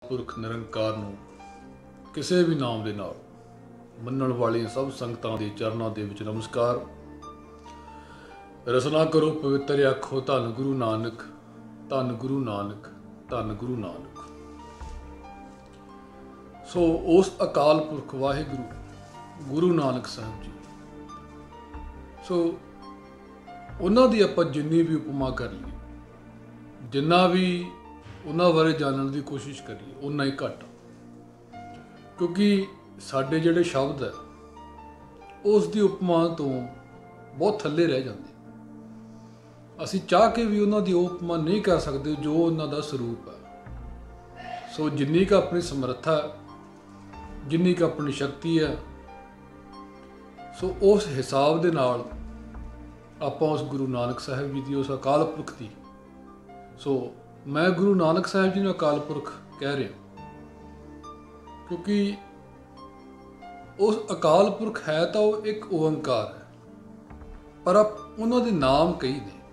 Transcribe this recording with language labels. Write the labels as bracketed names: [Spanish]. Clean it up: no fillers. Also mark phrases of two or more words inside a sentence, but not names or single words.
[Punjabi] ਪੁਰਖ ਨਿਰੰਕਾਰ ਨੂੰ ਕਿਸੀ ਭੀ ਨਾਮ ਕੇ ਨਾਲ ਮੰਨਣ ਵਾਲੀਆਂ ਸਭ ਸੰਗਤਾਂ ਦੇ ਚਰਨਾਂ ਦੇ ਵਿੱਚ ਨਮਸਕਾਰ। ਰਸਨਾ ਕਰੋ ਪਵਿੱਤਰ ਆਖੋ ਧੰਨ ਗੁਰੂ ਨਾਨਕ, ਧੰਨ ਗੁਰੂ ਨਾਨਕ, ਧੰਨ ਗੁਰੂ ਨਾਨਕ। ਸੋ ਉਸ ਅਕਾਲ ਪੁਰਖ ਵਾਹਿਗੁਰੂ ਗੁਰੂ ਨਾਨਕ ਸਾਹਿਬ ਜੀ, ਸੋ ਉਨ੍ਹਾਂ ਦੀ ਆਪਾਂ ਜਿੰਨੀ ਭੀ ਉਪਮਾ ਕਰ ਲਈ, ਜਿੰਨਾ ਭੀ ਉਨ੍ਹਾਂ ਬਾਰੇ ਜਾਨਨੇ ਕੀ ਕੋਸ਼ਿਸ਼ ਕਰੀਏ ਉੰਨਾ ਹੀ ਘੱਟ, ਕਿਉਂਕਿ ਸਾਡੇ ਜਿਹੜੇ ਸ਼ਬਦ ਹੈ ਉਸ ਦੀ ਉਪਮਾ ਤੋ ਬਹੁਤ ਥੱਲੇ ਰਹਿ ਜਾਤੇ। ਅਸੀ ਚਾਹ ਕੇ ਭੀ ਉਨ੍ਹਾਂ ਦੀ ਉਪਮਾ ਨਹੀਂ ਕਰ ਸਕਤੇ ਜੋ ਉਨ੍ਹਾਂ ਦਾ ਸਰੂਪ ਹੈ। ਸੋ ਜਿੰਨੀ ਕਾ ਅਪਨੀ ਸਮਰੱਥਾ ਹੈ, ਜਿੰਨੀ ਕਾ ਅਪਨੀ ਸ਼ਕਤੀ ਹੈ, ਸੋ ਉਸ ਹਿਸਾਬ ਦੇ ਨਾਲ ਆਪਾਂ ਉਸ ਗੁਰੂ ਨਾਨਕ ਸਾਹਿਬ ਜੀ ਕੀ, ਉਸ ਅਕਾਲ ਪੁਰਖ ਕੀ, ਸੋ ਮੈਂ ਗੁਰੂ ਨਾਨਕ ਸਾਹਿਬ ਜੀ ਨੇ ਅਕਾਲ ਪੁਰਖ ਕਹਿ ਰਿਹਾ ਕਿਉਂਕਿ ਉਸ ਅਕਾਲ ਪੁਰਖ ਹੈ ਤੋ ਇੱਕ ਓਅੰਕਾਰ ਹੈ, ਪਰ ਆਪ ਉਨ੍ਹੋਂ ਕੇ ਨਾਮ ਕਈ ਨੇ।